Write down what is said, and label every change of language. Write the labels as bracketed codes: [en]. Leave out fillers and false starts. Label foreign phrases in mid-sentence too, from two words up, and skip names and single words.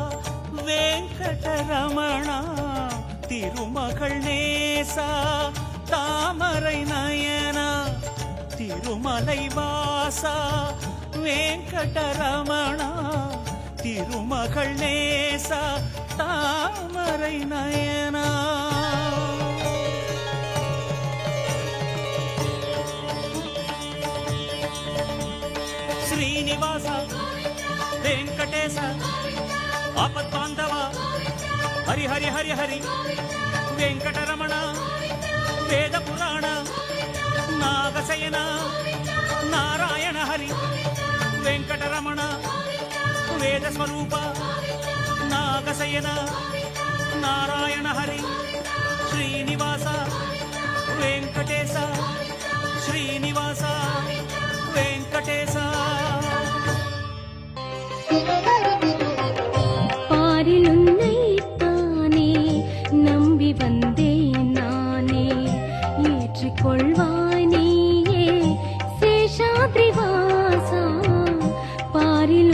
[ta] வெங்கடரமணா திருமகள் நேசா தாமரை நயனா திருமலை வாசா வெங்கடரமணா திருமகள் நேசா தாமரை நயனா [te] శ్రీనివాస వెంకటేశ ఆపద్బాంధవ హరి హరి హరి హరి వెంకటరమణ వేద పురాణ నాగశయన నారాయణ హరి వెంకటరమణ వేద స్వరూప నాగశయన నారాయణ హరి శ్రీనివాస వెంకటేశ శ్రీనివాస వెంకటేశ [ta] பாரில் உன்னைத்தானே நம்பி வந்தேன் நானே ஏற்றுக்கொள்வாய் நீயே சேஷாத்ரி வாசா பாரில்